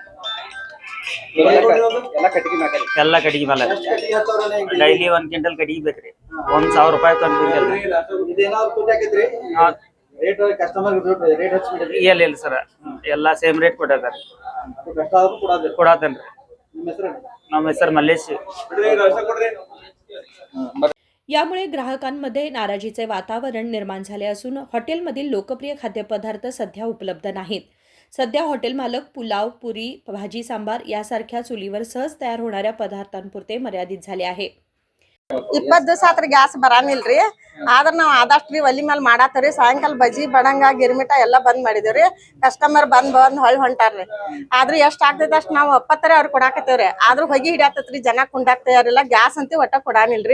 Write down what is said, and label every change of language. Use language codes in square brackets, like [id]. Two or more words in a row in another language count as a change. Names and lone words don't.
[kn] ಎಲ್ಲ ಕಟ್ಟಿಗೆ ಮೇಲೆ ಡೈಲಿ 1 ಕ್ವಿಂಟಲ್ ಕಟ್ಟಿಗೆ ಬೇಕ್ರಿ. 1,000 ರೂಪಾಯಿ ಒಂದು ಕ್ವಿಂಟಲ್. ಇಲ್ಲ ಸರ್, ಎಲ್ಲ [en] same rate [kn] ಕೊಟ್ಟಾರ. ಕೊಡಾತನ್ರಿ. ನಮ್ಮ ಹೆಸರು मल्लेश. [mr] यामुळे ग्राहकांमध्ये नाराजीचे वातावरण निर्माण झाले असून हॉटेलमधील लोकप्रिय खाद्यपदार्थ सध्या उपलब्ध नाहीत. सध्या हॉटेल मालक पुलाव, पुरी, भाजी सांबार यासारख्या चुलीवर सहज तयार होणाऱ्या पदार्थांपुरते मर्यादित झाले आहे. [kn] 20 ದಿವಸ ಆತ್ರಿ ಗ್ಯಾಸ್ ಬರಾನಿಲ್ರಿ. ಆದ್ರ ನಾವ್ ಆದಷ್ಟ್ರಿ ಒಲಿ ಮೇಲೆ ಮಾಡಾತವ್ರಿ. ಸಾಯಂಕಾಲ ಬಜ್ಜಿ ಬಡಂಗ ಗಿರ್ಮಿಟ ಎಲ್ಲಾ ಬಂದ್ ಮಾಡಿದೇವ್ರಿ. ಕಸ್ಟಮರ್ ಬಂದ್ ಹೊಳ್ ಹೊಂಟಾರ್ರಿ. ಆದ್ರೂ ಎಷ್ಟ್ ಆಗ್ತೈತಿ ಅಷ್ಟ್ ನಾವ್ ಒಪ್ಪತ್ತರೆ ಅವ್ರ ಕೊಡಾಕತ್ತೇವ್ರಿ. ಆದ್ರೂ ಹೊಗಿ ಹಿಡಿಯಾತೈತ್ರಿ, ಜನ ಕುಂಡಾಕ್ತಾರಿಲ್ಲ. ಗ್ಯಾಸ್ ಅಂತಿ ಒಟ್ಟ ಕೊಡಾನಿಲ್ರಿ.